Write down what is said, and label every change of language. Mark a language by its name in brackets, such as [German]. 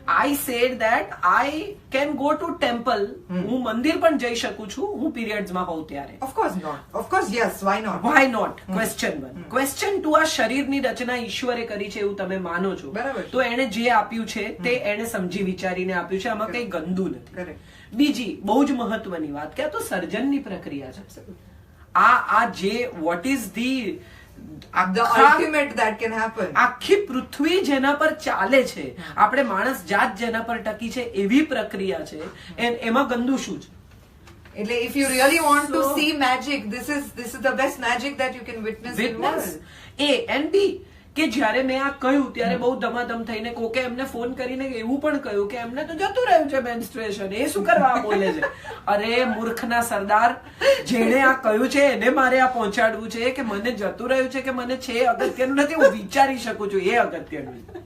[English] I said that I can go to temple. [Gujarati] હું મંદિર પણ જઈ શકું છું હું પીરિયડ્સ માં હોઉં ત્યારે. [English] Of course not. Of course yes. Why not? Why not? Question 1. Question 2. [Gujarati] આ શરીરની રચના ઈશ્વરે કરી છે એવું તમે માનો છો? બરાબર. તો એને જે આપ્યું છે તે એને સમજી વિચારીને આપ્યું છે. આમાં કઈ ગંદુ નથી. બીજી બહુ જ મહત્વની વાત કે આ તો સર્જનની પ્રક્રિયા છે. આ જે [English] What is the The ultimate that can happen. [Gujarati] આખી પૃથ્વી જેના પર ચાલે છે, આપણે માણસ જાત જેના પર ટકી છે એવી પ્રક્રિયા છે, એમાં ગંદુ શું છે? એટલે [English] if you really want to see magic, this is the best magic that you can witness in the world. A and B [Gujarati] કે જ્યારે મેં આ કહ્યું ત્યારે બહુ ધમાધમ થઈને કોકે એમને ફોન કરીને એવું પણ કહ્યું કે એમને તો જતું રહ્યું છે મેન્સ્ટ્રુએશન, એ શું કરવા બોલે છે? અરે મૂર્ખના સરદાર, જેણે આ કહ્યું છે એને મારે આ પહોંચાડવું છે કે મને જતું રહ્યું છે કે મને છે અગત્યનું નથી, હું વિચારી શકું છું એ અગત્યનું.